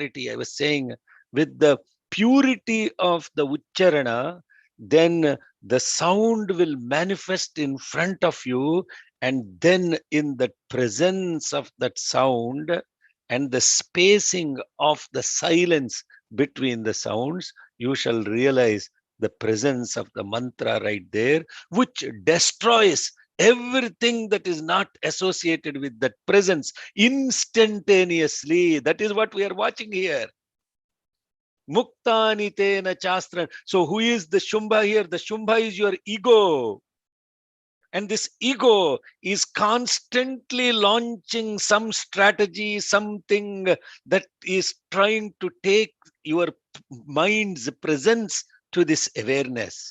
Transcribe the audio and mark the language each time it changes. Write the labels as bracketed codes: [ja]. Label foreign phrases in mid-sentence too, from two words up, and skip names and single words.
[en] I was saying, with the purity of the ucharana, then the sound will manifest in front of you, and then in the presence of that sound and the spacing of the silence between the sounds, you shall realize the presence of the mantra right there, which destroys everything that is not associated with that presence instantaneously. That is what we are watching here. [sa] मुक्तानि तेन शस्त्रान्. [en] So who is the Shumbha here? The Shumbha is your ego. And this ego is constantly launching some strategy, something that is trying to take your mind's presence to this awareness.